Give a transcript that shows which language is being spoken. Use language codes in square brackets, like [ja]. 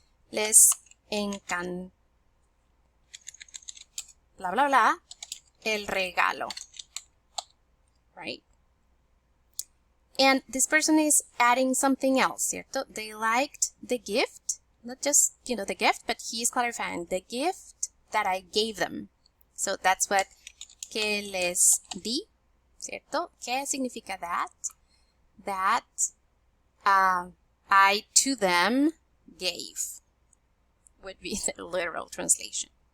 [es] Les encan, blah, blah, blah, el regalo, right? [en] And this person is adding something else, ¿cierto? They liked the gift, not just, the gift, but he is clarifying the gift that I gave them. So that's what [es] que les di, [en] ¿cierto? [es] ¿Qué significa that? [en] That I to them gave would be the literal translation.